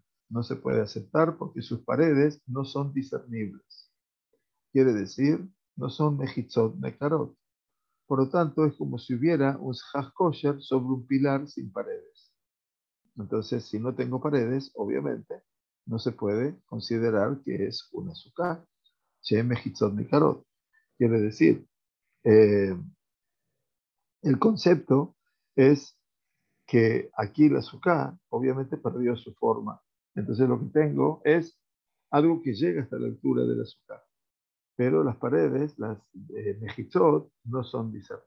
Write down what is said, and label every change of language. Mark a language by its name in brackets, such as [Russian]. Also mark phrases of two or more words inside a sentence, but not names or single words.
[Spanish] No se puede aceptar porque sus paredes no son discernibles. Quiere decir, no son [Hebrew] מחיצות מוכרות. [Spanish] Por lo tanto, es como si hubiera un [Hebrew] סכך כשר [Spanish] sobre un pilar sin paredes. Entonces, si no tengo paredes, obviamente, no se puede considerar que es una sukkah. [Hebrew] ש מחיצות מוכרות. [Spanish] Quiere decir, el concepto es que aquí la sukkah obviamente perdió su forma. Entonces lo que tengo es algo que llega hasta la altura de la sukkah. Pero las paredes, las mejitzot, no son discernibles.